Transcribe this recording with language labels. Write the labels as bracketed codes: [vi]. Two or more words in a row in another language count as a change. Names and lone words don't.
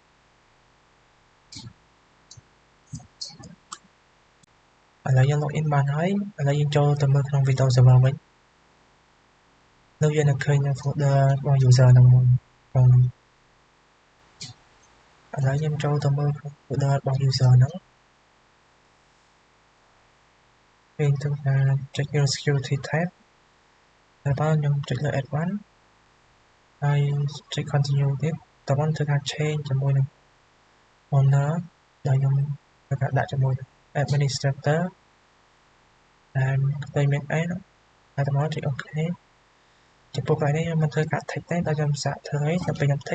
[km] ឥឡូវយើង login បានហើយឥឡូវយើងចូលទៅមើលក្នុង Windows Server វិញនៅយើងនឹងឃើញនៅ folder របស់ user ហ្នឹងមកផងឥឡូវខ្ញុំចូលទៅមើលក្នុង folder របស់ user ហ្នឹងពេលធ្វើការ check [en] your security tab [km] ហើយបើខ្ញុំចុចលើ advanced ហើយចុច continue ទៀតតើបងធ្វើការ change ជាមួយនឹង owner ដែលខ្ញុំធ្វើការដាក់ជាមួយនឹង administrator ដែលផ្ទៃមាន A ហើយតើបងចុច OK ចំពោះកន្លែងនេះខ្ញុំមិនធ្វើការ tick ទេដល់ខ្ញុំសាកធ្វើឲ្យតែពេលខ្ញុំ tick